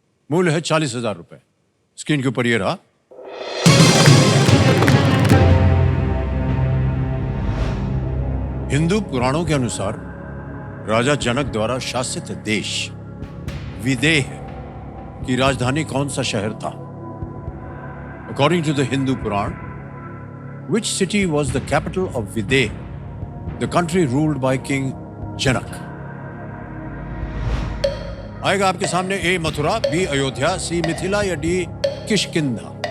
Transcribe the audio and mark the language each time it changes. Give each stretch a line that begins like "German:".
Hindi: मूल्य है 40,000 रुपए। स्क्रीन के ऊपर ये रहा। हिंदू पुराणों के अनुसार राजा जनक द्वारा शासित देश विदेह की राजधानी कौन सा शहर था?
English: According to the Hindu Purana, which city was the capital of Videha, the country ruled by King Janak?
Hindi: आएगा आपके सामने ए मथुरा, बी अयोध्या, सी मिथिला या डी किष्किंधा।